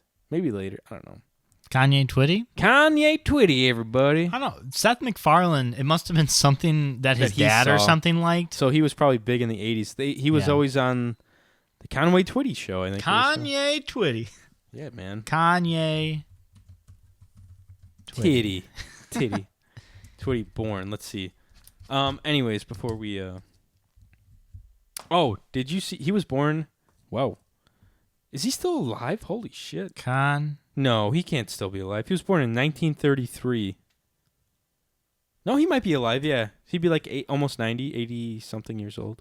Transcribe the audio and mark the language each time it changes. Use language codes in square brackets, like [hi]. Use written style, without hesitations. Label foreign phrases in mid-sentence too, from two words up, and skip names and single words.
[en] Maybe later. I don't know. Kanye Twitty? Kanye Twitty, everybody. I don't know. Seth MacFarlane, it must have been something that his dad or something liked. So he was probably big in the 80s. He was always on the Conway Twitty show, I think. Kanye Twitty. Yeah, man. Kanye Twitty. Twitty born. Let's see. Anyways, before we... Oh, did you see... He was born... Whoa. Is he still alive? Holy shit. No, he can't still be alive. He was born in 1933. No, he might be alive, yeah. He'd be like almost 90, 80-something years old.